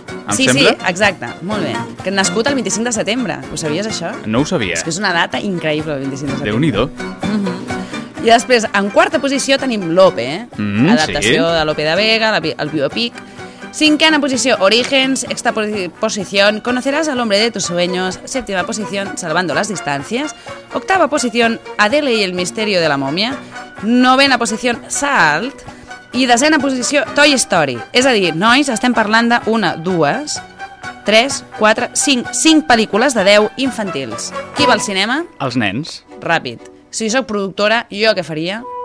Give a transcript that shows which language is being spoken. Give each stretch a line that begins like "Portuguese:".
Catalan: Sí, exacte, molt bé. Que ha nascut el 25 de setembre, ho sabies això? No ho sabia. És que és una data increïble, el 25 de setembre. Déu-n'hi-do. I després, en quarta posició tenim Lope, adaptació de Lope de Vega, el biopic. Cinquena posició, Orígens.
Spanish: Sexta posición, Conocerás al hombre de tus sueños. Séptima posición, Salvando las distancias. Octava posición, Adele y el misterio de la momia. Novena posición, Salt.
Catalan: I desena posició, Toy Story. És a dir, nois, estem parlant de 1, 2, 3, 4, 5 pel·lícules de 10 infantils. Qui va al cinema? Els nens. Ràpid. Si sóc productora, jo què faria?